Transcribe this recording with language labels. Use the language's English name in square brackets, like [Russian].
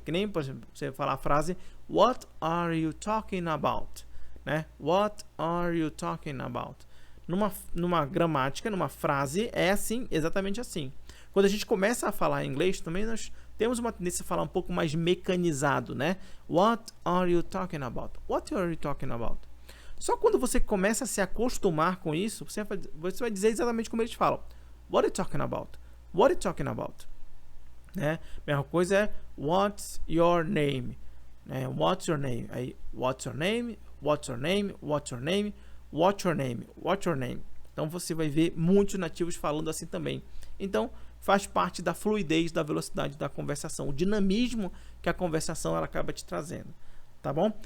[Portuguese] Que nem, por exemplo, você falar a frase [English] What are you talking about? Né? What are you talking about? [Portuguese] numa gramática, numa frase, é assim, exatamente assim. Quando a gente começa a falar inglês, também nós temos uma tendência a falar um pouco mais mecanizado, né? [English] What are you talking about? What are you talking about? [Portuguese] Só quando você começa a se acostumar com isso, você vai dizer exatamente como eles falam. [English] What are you talking about? What are you talking about? [Portuguese] Né? Mesma coisa é [English] what's your name? Né? What's your name? Aí, what's your name? What's your name? What's your name? What's your name? What's your name? [Portuguese] Então você vai ver muitos nativos falando assim também. Então faz parte da fluidez, da velocidade da conversação, o dinamismo que a conversação ela acaba te trazendo, tá bom?